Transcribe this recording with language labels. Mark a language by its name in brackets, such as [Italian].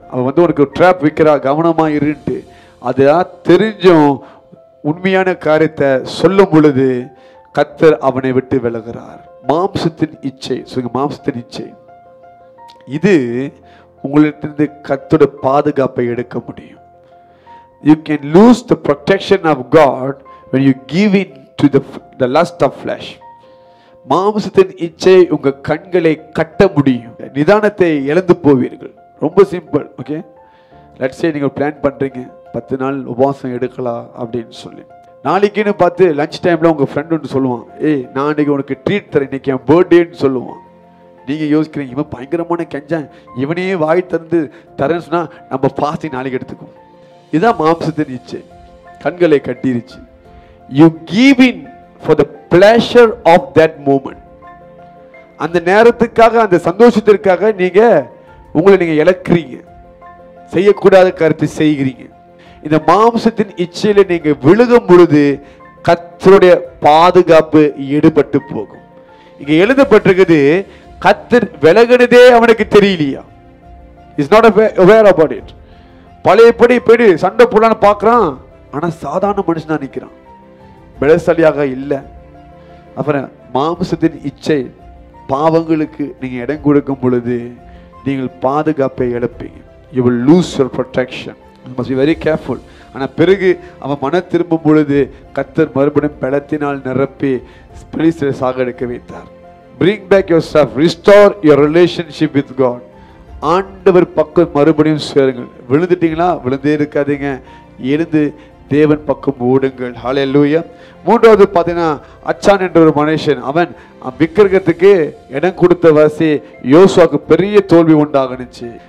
[Tamil] அவன் வந்து உனக்கு ட்ராப் வைக்கிறா, கவனமா இருந்துட்டு. அதான் தெரிஞ்சும் உண்மையான காரியத்தை சொல்லும் பொழுது கர்த்தர் அவனை விட்டு விலகிறார். மாம்சத்தின் இச்சை, மாம்சத்தின் இச்சை இது உங்களிடத்திலிருந்து கர்த்தரோட பாதுகாப்பை எடுக்க முடியும். [English] You can lose the protection of God when you give in to the lust of flesh. [Tamil] மாம்சத்தின் இச்சை உங்க கண்களை கட்ட முடியும். நிதானத்தை இழந்து போவீர்கள். ரொம்ப சிம்பிள். ஓகே, [English] let's say [Tamil] நீங்க பிளான் பண்றீங்க 10 நாள் உபவாசம் எடுக்கலாம் அப்படின்னு சொல்லி. நாளைக்குன்னு பார்த்து லஞ்ச் டைம்ல உங்க ஃப்ரெண்ட் ஒன்று சொல்லுவான், ஏய் நான் இன்னைக்கு உனக்கு ட்ரீட் தரேன், இன்னைக்கு என் பர்த்டேன்னு சொல்லுவான். நீங்க யோசிக்கிறீங்க, இவன் பயங்கரமான கெஞ்சான், இவனையே வாய் திறந்து தரேன்னு சொன்னா நம்ம ஃபாஸ்டிங் நாளைக்கு எடுத்துக்கும். இதான் மாம்சத்தின் இச்சை, கண்களை கட்டிருச்சு. [English] You give in for the pleasure of that moment. [Tamil] அந்த நேரத்துக்காக, அந்த சந்தோஷத்திற்காக நீங்க உங்களை நீங்க இழக்கிறீங்க, செய்யக்கூடாத கருத்து செய்கிறீங்க. இந்த மாம்சத்தின் இச்சையில நீங்க விழுகும் பொழுது கர்த்தருடைய பாதுகாப்பு எடுபட்டு போகும். இங்க எழுதப்பட்டிருக்குது, கர்த்தர் விலகினதே அவனுக்கு தெரியலையா. [English] Is not aware about it. [Tamil] பழையபடி போயிடு சண்டை போடலான்னு பார்க்கறான், ஆனா சாதாரண மனுஷனா நிற்கிறான், பலசாலியாக இல்லை. அப்புறம் மாம்சத்தின் இச்சை பாவங்களுக்கு நீங்க இடம் கொடுக்கும் பொழுது நீங்கள் பாதுகாப்பை இழப்பீங்க. [English] You will lose your protection. You must be very careful. [Tamil] ஆனா பிறகு அவன் மன திரும்பும் பொழுது கர்த்தர் மறுபடியும் பலத்தினால் நிரப்பி பெலிஸ்தரை சாகடிக்க வைத்தார். [English] Bring back yourself, restore your relationship with God. [Tamil] ஆண்டவர் பக்கம் மறுபடியும் சேருங்கள். விழுந்துட்டீங்களா, விழுந்தே இருக்காதீங்க, எழுந்து தேவன் பக்கம் ஓடுங்கள். ஹல்லேலூயா. மூன்றாவது பார்த்தீங்கன்னா, அச்சான் என்ற ஒரு மனுஷன், அவன் விக்கிரகத்துக்கு இடம் கொடுத்த வாசி யோசுவாவுக்கு பெரிய தோல்வி உண்டாகணுச்சு.